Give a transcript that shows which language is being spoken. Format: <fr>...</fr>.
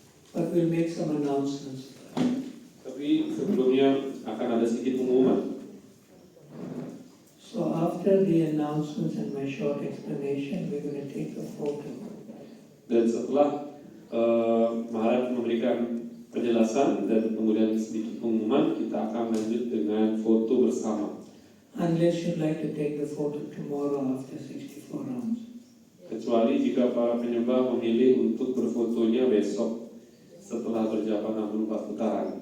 <en>But we'll make some announcements.</en> <id>Tapi sebelumnya akan ada sedikit pengumuman.</id> <en>So after the announcements and my short explanation, we're going to take a photo.</en> <id>Dan setelah Maharaj memberikan penjelasan dan kemudian sedikit pengumuman, kita akan lanjut dengan foto bersama.</id> <en>Unless you'd like to take the photo tomorrow after 64 rounds.</en> <id>Kecuali jika para penyembah memilih untuk berfotonya besok setelah berjalan 64 putaran.</id>